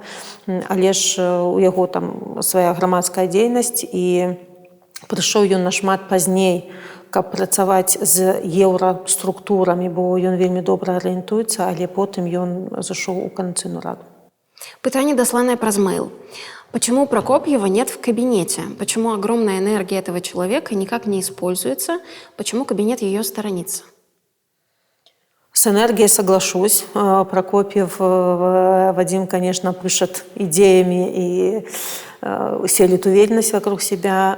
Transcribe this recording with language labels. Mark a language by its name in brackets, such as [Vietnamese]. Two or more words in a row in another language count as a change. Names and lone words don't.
[Belarusian] Але ж у яго там свая грамадская дзейнасць, і прыйшоў ён нашмат пазней, каб працаваць з еўраструктурамі, бо ён вельмі добра арыентуецца, але потым ён зашоў у Координационную раду. Пытанне, дасланае праз мэйл. [Russian] Почему Прокопьева нет в кабинете? Почему огромная энергия этого человека никак не используется? Почему кабинет ее сторонится? С энергией соглашусь. Прокопьев Вадим, конечно, пышет идеями и селит уверенность вокруг себя.